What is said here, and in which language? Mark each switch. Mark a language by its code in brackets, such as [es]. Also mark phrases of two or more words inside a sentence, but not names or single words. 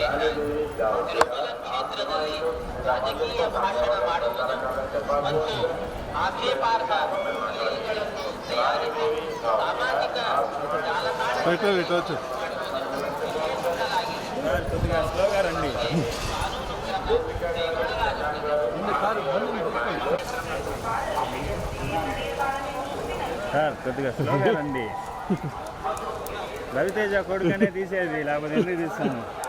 [kn] ತಿರುಮಲ ಕ್ಷೇತ್ರದಲ್ಲಿ ರಾಜಕೀಯ ಭಾಷಣ ಮಾಡುವುದನ್ನು ಮತ್ತು ಆಕ್ಷೇಪಾರ್ಹ ಕ್ರಿಯೆಗಳನ್ನು ತಯಾರಿಸಿ ಸಾಮಾಜಿಕ ಜಾಲತಾಣಗಳಲ್ಲಿ [te] సార్ కొద్దిగా స్లోగా రండి. రవితేజ కొడుకనే తీసేది, లేకపోతే ఎందుకు తీస్తాను?